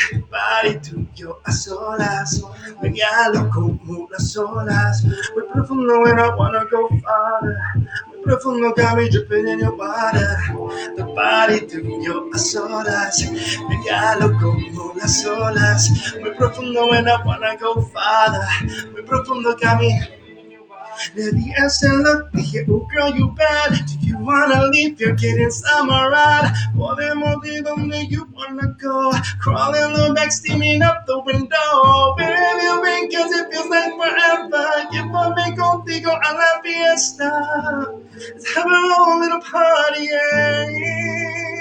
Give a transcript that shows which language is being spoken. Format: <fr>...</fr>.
<es>Body tuyo a solas, regalo como las olas. Muy profundo</es> <en>and I wanna go farther.</en> <es>Muy profundo</es> <en>got me dripping in your water.</en> <es>The body tuyo a solas, regalo como las olas. Muy profundo</es> <en>and I wanna go farther. Muy profundo got me.</en> <es>Le di ese look, dije,</es> <en>oh girl, you bad. Do you wanna leave? You're getting summer ride.</en> <es>Podemos ir donde</es> <en>you wanna go. Crawling on back, steaming up the window. Where have you been? 'Cause it feels like forever.</en> <es>Llévame contigo a la fiesta.</es> <en>Let's have our own little party, yeah.</en>